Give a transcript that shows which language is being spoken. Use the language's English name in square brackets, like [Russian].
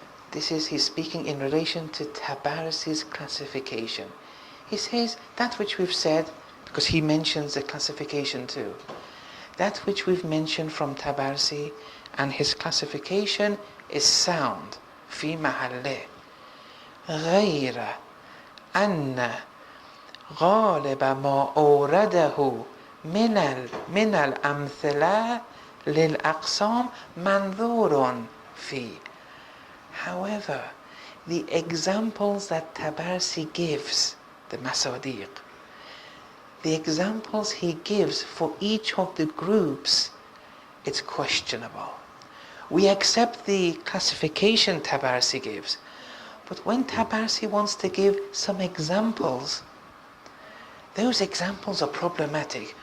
[English] This is, he's speaking in relation to Tabarsi's classification. He says that which we've said, because he mentions the classification too. That which we've mentioned from Tabarsi and his classification is sound. [Arabic] في محله غير أن غالب ما أورده من الأمثلة للأقسام منظور فيه. [English] However, the examples that Tabarsi gives, the Masadiq, the examples he gives for each of the groups, it's questionable. We accept the classification Tabarsi gives, but when Tabarsi wants to give some examples, those examples are problematic.